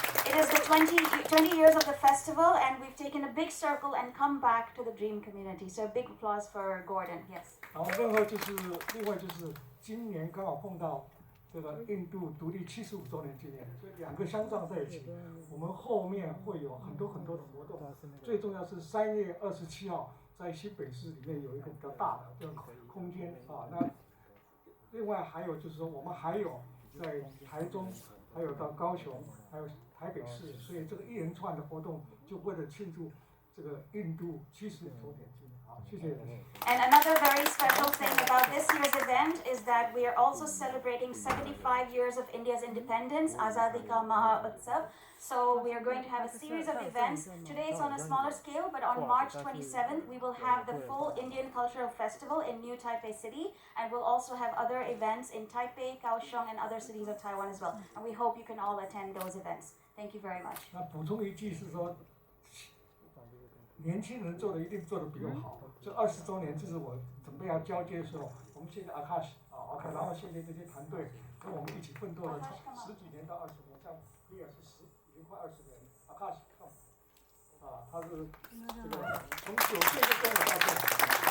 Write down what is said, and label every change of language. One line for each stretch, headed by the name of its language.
English: It is the 20 years of the festival, and we've taken a big circle and come back to the Dream Community. So a big applause for Gordon. Yes.
Chinese: 然后另外就是今年刚好碰到这个印度独立75周年纪念，所以两个相撞在一起。我们后面会有很多的活动，最重要是3月27号在新北市里面有一个比较大的这个空间那另外还有就是说，我们还有在台中，还有到高雄，还有台北市，所以这个一连串的活动就为了庆祝这个印度75周年纪念。
English: And another very special thing about this year's event is that we are also celebrating 75 years of India's independence, Azadi Ka Maha Utsav. So we are going to have a series of events. Today it's on a smaller scale, but on March 27th we will have the full Indian Cultural Festival in New Taipei City, and we'll also have other events in Taipei, Kaohsiung, and other cities of Taiwan as well. And we hope you can all attend those events. Thank you very much.
Chinese: 那补充一句是说，年轻人做的一定做的比我好。这20周年，这是我准备要交接的时候，我们现在 Akash 啊 ，OK， 然后谢谢这些团队跟我们一起奋斗了10几年到20年，像比尔是已经快20年 ，Akash 啊，他是这个从9岁就跟我到现在。